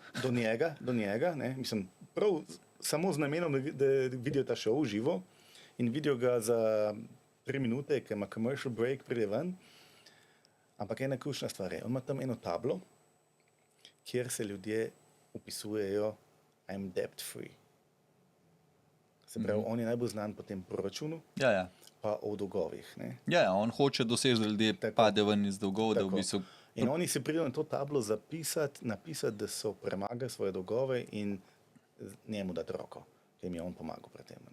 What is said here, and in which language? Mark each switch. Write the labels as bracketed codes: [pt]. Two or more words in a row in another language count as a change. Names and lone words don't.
[sl] do njega, ne, mislim, prav samo z namenom, da vidijo ta šov živo in vidijo ga za 3 minute, ker ima [en] commercial break, [sl] pride ven. Ampak ena ključna stvar je, on ima tam eno tablo, kjer se ljudje upisujejo [en] I'm debt free. [sl] Se pravi, on je najbolj znan po tem proračunu, Ja. pa o dolgovih. Ne. Ja, on hoče doseči, da ljudje Tako. padejo ven iz dolgov, da v Tako. bistvu. In oni si pridejo na to tablo napisati, da so premagali svoje dolgove in njemu dati roko, ki jim je on pomagal pri tem.